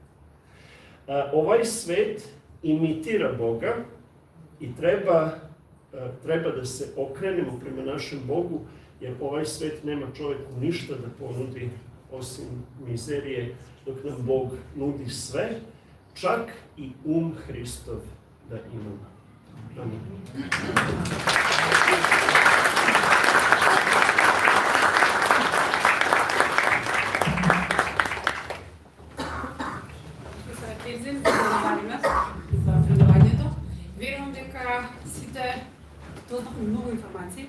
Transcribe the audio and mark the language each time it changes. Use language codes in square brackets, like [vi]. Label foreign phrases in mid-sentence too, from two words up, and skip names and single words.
[sr] Ovaj svet imitira Boga i treba da se okrenemo prema našem Bogu, jer ovaj svet nema čovjeku ništa da ponudi osim mizerije, dok nam Bog nudi sve, čak i Hristov da imamo. Amin. [mk] За предавањето. Верувам дека сите дознавме многу информации.